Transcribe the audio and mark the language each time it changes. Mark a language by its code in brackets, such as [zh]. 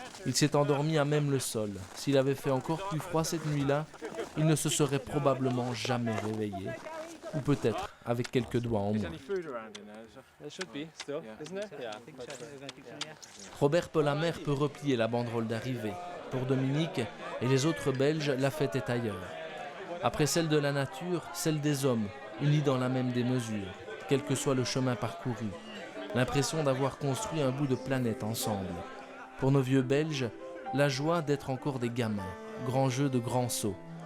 [fr] Il s'est endormi à même le sol. S'il avait fait encore plus froid cette nuit-là, il ne se serait probablement jamais réveillé. Ou peut-être avec quelques doigts en moins. [en] Any food around in there? There should be still, isn't there? Yeah. [fr] Robert Polamer peut replier la banderole d'arrivée. Pour Dominique et les autres Belges, la fête est ailleurs. Après celle de la nature, celle des hommes, unis dans la même démesure, quel que soit le chemin parcouru. L'impression d'avoir construit un bout de planète ensemble. Pour nos vieux Belges, la joie d'être encore des gamins, grand jeu de grands sauts.